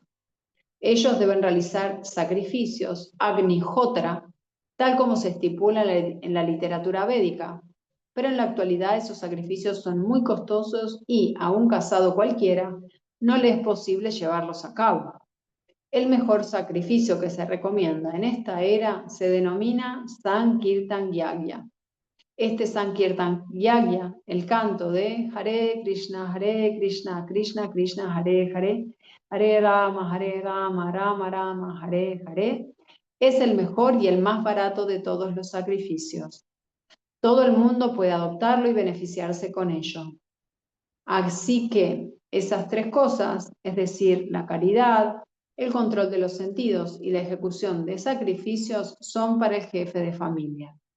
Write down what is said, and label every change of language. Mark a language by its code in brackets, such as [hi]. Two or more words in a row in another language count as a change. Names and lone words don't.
[es] Ellos deben realizar sacrificios, agnihotra, tal como se estipula en la literatura védica, pero en la actualidad esos sacrificios son muy costosos y, a un casado cualquiera, no le es posible llevarlos a cabo. El mejor sacrificio que se recomienda en esta era se denomina Sankirtan Yagya. Este Sankirtan Yagya, el canto de [sa] Hare Krishna, Krishna Krishna, Hare Hare, Hare Rama, Rama Rama, Hare Hare, [es] es el mejor y el más barato de todos los sacrificios. Todo el mundo puede adoptarlo y beneficiarse con ello. Así que esas tres cosas, es decir, la caridad, el control de los sentidos y la ejecución de sacrificios, son para el jefe de familia.